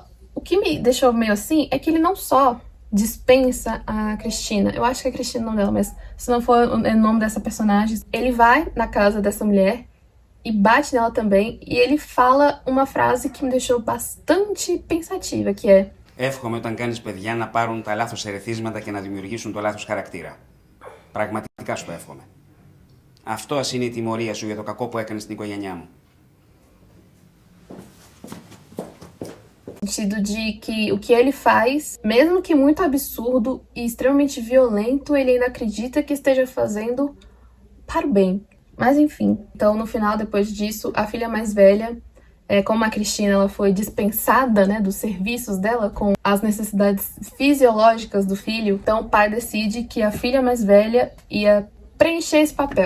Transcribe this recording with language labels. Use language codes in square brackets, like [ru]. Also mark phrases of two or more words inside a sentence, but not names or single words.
[pt] O que me deixou meio assim é que ele não só dispensa a Cristina. Eu acho que é Cristina o nome dela, mas se não for o nome dessa personagem, ele vai na casa dessa mulher e bate nela também, e ele fala uma frase que me deixou bastante pensativa, que é: [el] Εύχομαι όταν κάνεις παιδιά να πάρουν τα λάθος ερεθίσματα και να δημιουργήσουν το λάθος χαρακτήρα. Πραγματικά σου το εύχομαι. Αυτό ας είναι η τιμωρία σου για το κακό που έκανες στην οικογένειά μου. [pt] No sentido de que o que ele faz, mesmo que muito absurdo e extremamente violento, ele ainda acredita que esteja fazendo para o bem. Mas enfim, então no final, depois disso, a filha mais velha, como a Cristina ela foi dispensada, né, dos serviços dela com as necessidades fisiológicas do filho, então o pai decide que a filha mais velha ia preencher esse papel.